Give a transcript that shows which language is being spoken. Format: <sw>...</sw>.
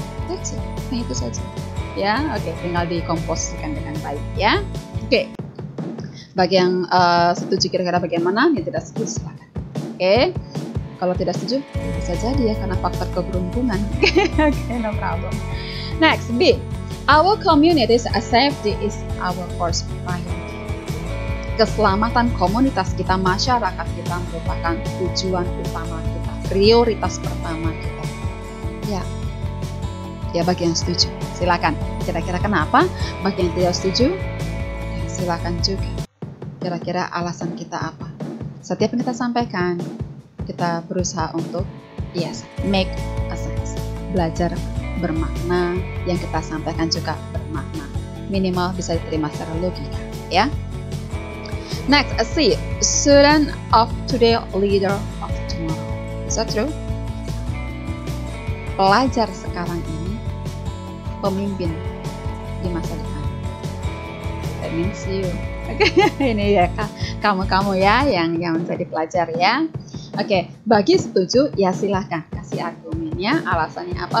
<en>That's it,</en> <id>hanya itu saja. Ya, oke, tinggal dikomposisikan dengan baik ya. Oke, bagi yang setuju kira-kira bagaimana, yang tidak setuju silakan. Oke, kalau tidak setuju bisa jadi ya karena faktor keberuntungan.</id> <en>Oke, no problem. Next, B. Our community's safety is our first priority.</en> <id>Keselamatan komunitas kita, masyarakat kita merupakan tujuan utama kita, prioritas pertama kita. Ya, bagi yang setuju silakan. Kira-kira kenapa? Bagi yang tidak setuju, ya silakan juga. Kira-kira alasan kita apa? Setiap yang kita sampaikan, kita berusaha untuk</id> <en>make a sense.</en> <id>Belajar bermakna, yang kita sampaikan juga bermakna. Minimal bisa diterima secara logika, ya. Next, C.</id> <en>Student of today, leader of tomorrow. Is that true?</en> <id>Pelajar sekarang ini pemimpin di masa depan.</id> <en>That means you.</en> <id>Oke, ini ya kamu ya yang menjadi pelajar ya. Oke, bagi setuju ya silahkan kasih argumennya, alasannya apa.</id>